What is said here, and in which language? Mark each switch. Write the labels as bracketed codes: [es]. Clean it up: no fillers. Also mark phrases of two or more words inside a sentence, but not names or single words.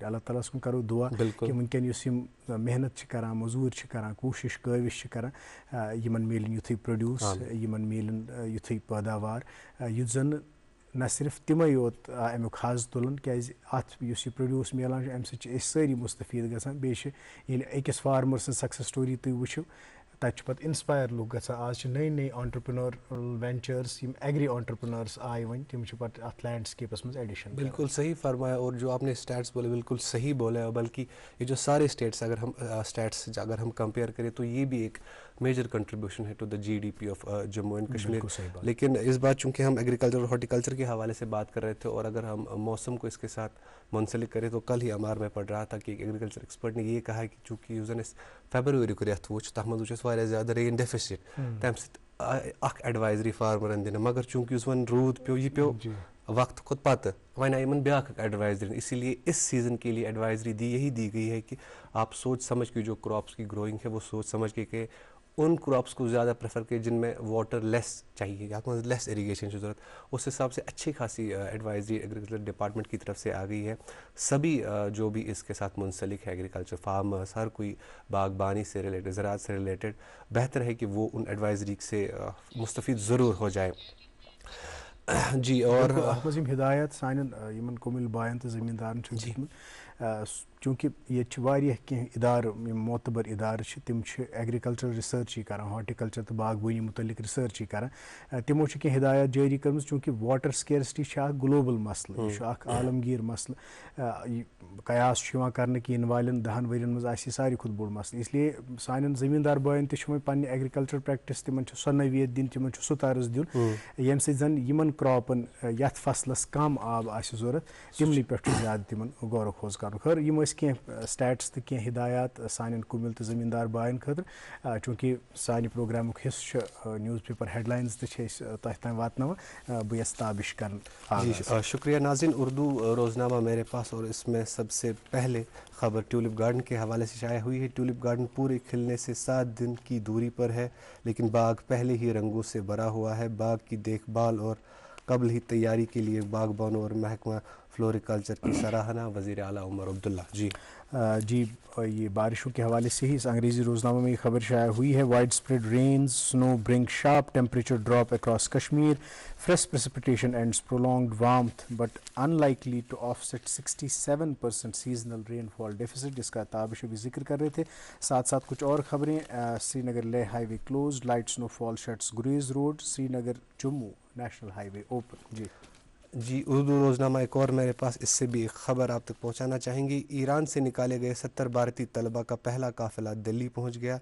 [ks] اللہ تعالیٰ ہس کُن کرو دُعا کہِ وٕنکیٚن یُس یِم محنت چھِ کران موٚزوٗرۍ چھِ کران کوٗشش کٲوِش چھِ کران یِمن میلن یُتھُے پروڈیوٗس یِمن میلن یُتھُے پٲداوار یُتھ زن نہ صرف تِمے یوت امیُک حظ تُلن کیازِ اتھ یُس یہِ پروڈیوٗس میلان چھُ امہِ سۭتۍ چھِ أسۍ سٲری مُستفیٖد گژھان. بیٚیہِ چھِ ییٚلہِ أکِس فارمر سٕنٛز [en] سکسیس سٹوری [ks] تُہۍ وٕچھِو تتہِ چھُ پتہٕ اِنسپایر لُکھ گژھان. آز چھِ نٔے نٔے [en] آنٹرپرنورل وینچٲرٕس [ks] یِم [en] ایگری آنٹرپرنٲرٕس [ks] آیہِ وۄنۍ تِم چھِ پتہٕ اتھ لینڈسکیپس منٛز ایڈِشن. [ur] بالکل صحیح فرمایا. اور جو آپ نے اسٹیٹس بولے بالکل صحیح بولا. بلکہ یہ جو سارے اسٹیٹس اگر ہم اسٹیٹس اگر ہم کمپیئر کریں تو یہ بھی ایک [en] major contribution [ur] ہے [en] to the GDP of Jammu and Kashmir. [ur] لیکن اس بات چونکہ ہم ایگریکلچر اور ہارٹیکلچر کے حوالے سے بات کر رہے تھے اور اگر ہم موسم کو اس کے ساتھ منسلک کریں تو کل ہی امار میں پڑھ رہا تھا کہ ایک ایگریکلچر ایکسپرٹ نے یہ کہا کہ چونکہ [ks] یُس زن فیبرؤری کو رٮ۪تھ وٕچھ تتھ منٛز وٕچھ اَسہِ واریاہ زیادٕ رین ڈیفِسٹ تمہِ سۭتۍ اکھ ایڈوایزری فارمرن دِنہٕ. مگر چونکہ یُس وۄنۍ روٗد پیوٚو یہِ پیوٚو وقت کھۄتہٕ پتہٕ وۄنۍ آیہِ یِمن بیاکھ اکھ ایڈوائزری. [ur] اسی لیے اس سیزن کے لیے ایڈوائزری یہی دی گئی ہے کہ آپ سوچ سمجھ کے جو کراپس کی گروئنگ ہے وہ سوچ سمجھ کے کہ ان کراپس کو زیادہ پریفر کریں جن میں [en] water less [ur] چاہیے [ks] یتھ منٛز [en] less irrigation [ur] کی ضرورت. اس حساب سے اچھی خاصی ایڈوائزری [en] agriculture department [ur] کی طرف سے آ گئی ہے. سبھی جو بھی اس کے ساتھ منسلک ہے [en] agriculture farmers [ur] ہر کوئی باغبانی سے ریلیٹڈ زراعت سے ریلیٹڈ بہتر ہے کہ وہ ان ایڈوائزری سے مستفید ضرور ہو جائے. جی اور [ks] اتھ منٛز یِم ہدایت سانٮ۪ن یِمن کُمِلۍ بایَن تہٕ زٔمیٖندارن چھِ دِتمٕتۍ. چوٗنٛکہِ ییٚتہِ چھِ واریاہ کینٛہہ اِدارٕ یِم معتبر اِدارٕ چھِ تِم چھِ [en] ایگرِکلچر رِسٲرچی [ks] کران ہارٹیکلچر تہٕ باغبٲنی متعلق رِسٲرچی کران. تِمو چھِ کینٛہہ ہدایت جٲری کٔرمٕژ چوٗنٛکہِ [en] واٹر سکیرسٹی [ks] چھِ اکھ گلوبل مسلہٕ یہِ چھُ اکھ عالمگیٖر مسلہٕ. قیاس چھُ یِوان کرنہٕ کہِ یِنہٕ والٮ۪ن 10 ؤرین منٛز آسہِ یہِ ساروی کھۄتہٕ بوٚڑ مسلہٕ. اس لیے سانٮ۪ن زٔمیٖندار بایَن تہِ چھُ وۄنۍ پننہِ [en] ایگرِکلچر پریکٹِس [ks] تِمن چھِ سۄ نوعیت دِنۍ تِمن چھُ سُہ طرز دیُن ییٚمہِ سۭتۍ زن یِمن کراپن یتھ فصلس کم آب آسہِ ضوٚرتھ تِمنٕے پٮ۪ٹھ چھُ زیادٕ تِمن غور و خوض کرُن. خٲر یِم ٲسۍ کینٛہہ سٹیٹس تہٕ کینٛہہ ہدایات سانٮ۪ن کُمِلۍ تہٕ زٔمیٖندار بایَن خٲطرٕ. چوٗنٛکہِ سانہِ پروگرامُک حِصہٕ چھُ [en] نِوٕز پیپر ہیڈ لائنز [ks] تہِ چھِ أسۍ تۄہہِ تام واتناوان. بہٕ یژھٕ تابش کرُن. [ur] جی شکریہ ناظرین. اردو روزنامہ میرے پاس اور اس میں سب سے پہلے خبر ٹیولپ گارڈن کے حوالے سے شائع ہوئی ہے. ٹیولپ گارڈن پورے کھلنے سے 7 دن کی دوری پر ہے لیکن باغ پہلے ہی رنگوں سے بھرا ہوا ہے. باغ کی دیکھ بھال اور قبل ہی تیاری کے لیے باغبانوں اور محکمہ فلوریکلچر کی سراہنا وزیر اعلیٰ عمر عبداللہ. جی یہ بارشوں کے حوالے سے ہی اس انگریزی روزنامہ میں یہ خبر شائع ہوئی ہے. [en] wide spread rains snow bring sharp temperature drop across Kashmir fresh precipitation ends prolonged warmth but unlikely to offset 67% seasonal rainfall deficit [ur] جس کا تابش ابھی ذکر کر رہے تھے. ساتھ ساتھ کچھ اور خبریں. [en] Srinagar Leh highway closed light snowfall shuts Gurez road Srinagar Jammu national highway open. [ur] جی اردو روزنامہ ایک اور میرے پاس اس سے بھی ایک خبر آپ تک پہنچانا چاہیں گے. ایران سے نکالے گئے 70 بھارتی طلباء کا پہلا قافلہ دلی پہنچ گیا.